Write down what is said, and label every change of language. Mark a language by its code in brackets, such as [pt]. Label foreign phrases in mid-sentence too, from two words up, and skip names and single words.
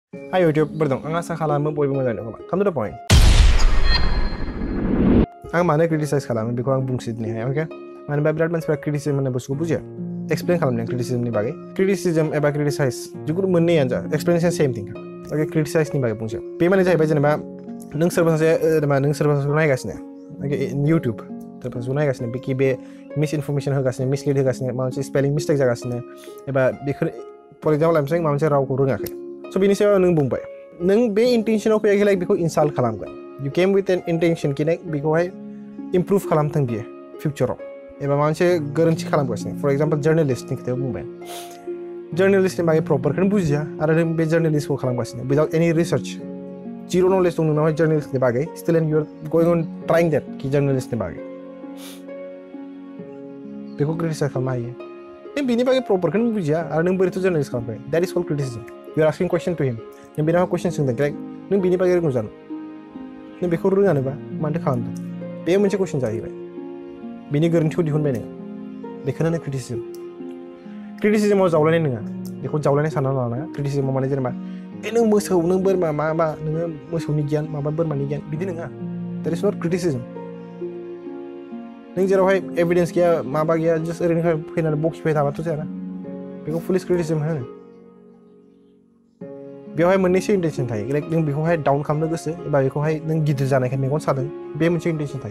[brx] Hi YouTube, berdong, ang asa खालामो बयबो मोजां दं खोमा. [en] Come to the point. [brx] आं मानो क्रिटिसाइज खालामो बेखौ आं बुंसिदनि हाया, ओके? मानो होनबा बिराद मानसिफ्रा क्रिटिसिजम होननाय बुस्थुखौ बुजिया। एक्सप्लेन खालामदों क्रिटिसिजमनि बागै। क्रिटिसिजम एबा क्रिटिसाइज जिखुनु मोननैयानो जा [en] explanation same thing. [brx] ओके, क्रिटिसाइजनि बागै बुंसै। बे माने जाहैबाय जेनेबा नों सोरबा सासेखौ नायगासिनो, ओके, इउटुब सोरबा सासेखौ नायगासिनो बिखि बे [en] misinformation [brx] होगासिनो, मिसलिड होगासिनो, माबा मोनसे [en] spelling mistake [brx] जागासिनो एबा बेखौ [en] for example [brx] आं माबा मोनसे रावखौ रोङाखै। स' बेनि सायाव नों बुंबाय। नों बे इन्टेन्सनाव फैयाखै लाइक बेखौ इनसाल्ट खालामगोन। [en] You came with an intention [brx] कि बेखौहाय इमप्रुभ खालामथों बियो फिउचाराव एबा माबा मोनसे गोरोन्थि खालामगासिनो। [en] for example [brx] जार्नालिस्टनि खोथायाव बुंबाय। जार्नालिस्टनि बागै प्रपारखौनो बुजिया आरो नों बे जार्नालिस्टखौ खालामगासिनो [en] without any research. [brx] जिर' नलेज दं नोंनावहाय जार्नालिस्टनि बागै [en] still and you are going on trying that [brx] जार्नालिस्टनि बागै बेखौ क्रिटिसाइज खालामनो हायो। नों बिनि बागै प्रपारखौनो बुजिया आरो नों बोरैथ' जार्नालिस्ट खालामबाय। [en] That is called criticism. You are asking question to him. [brx] नों बेनाव कुइसन सोंदों लाइक नों बिनि बागै रोंगौ जानो? नों बेखौ रोङानोबा मानोथो खालामदों? बे मोनसे कुइसन जाहैबाय। बिनि गोरोन्थिखौ दिहुनबाय नोङो। बेखौनो होनो क्रिटिसिजम। क्रिटिसिजमाव जावलायनाय नङा। बेखौ जावलायनाय सानना लानाङा। क्रिटिसिजमाव माने जेनेबा नों मोसौ, नों बोरमा, मा नोङो मोसौनि गियान, माबा बोरमानि गियान बिदि नङा। [en] That is not criticism. [brx] नों जेरावहाय एभिडेन्स गैया, माबा गैया, जास्ट ओरैनो फैनानै बखिबाय थाबाथ' जायाना। बेखौ [en] police criticism [brx] होनो। बेवहाय मोननैसो इन्टेन्सन थायो। लाइक नों बेखौहाय डाउन खालामनो गोसो एबा बेखौहाय नों गिदिर जानायखाय मेगन सादों, बे मोनसे इन्टेन्सन थायो।